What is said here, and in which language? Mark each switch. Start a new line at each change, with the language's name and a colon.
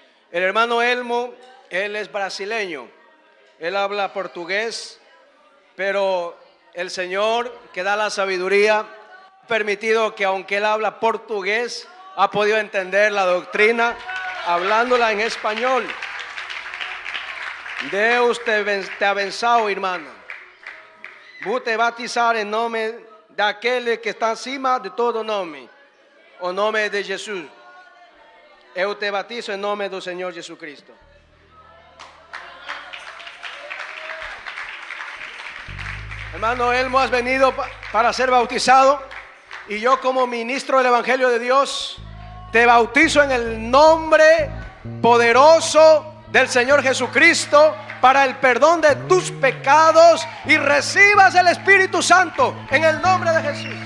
Spanish: El hermano Elmo, él es brasileño, él habla portugués, pero el Señor que da la sabiduría ha permitido que aunque él habla portugués, ha podido entender la doctrina hablándola en español.
Portuguese: Deus te abençoe, irmão. Vou te batizar em nome daquele que está acima de todo nome, o nome de Jesus. Eu te batizo em nome do Senhor Jesucristo.
Spanish: Hermano Elmo, has venido para ser bautizado, y yo como ministro del Evangelio de Dios te bautizo en el nombre poderoso del Señor Jesucristo para el perdón de tus pecados y recibas el Espíritu Santo en el nombre de Jesús.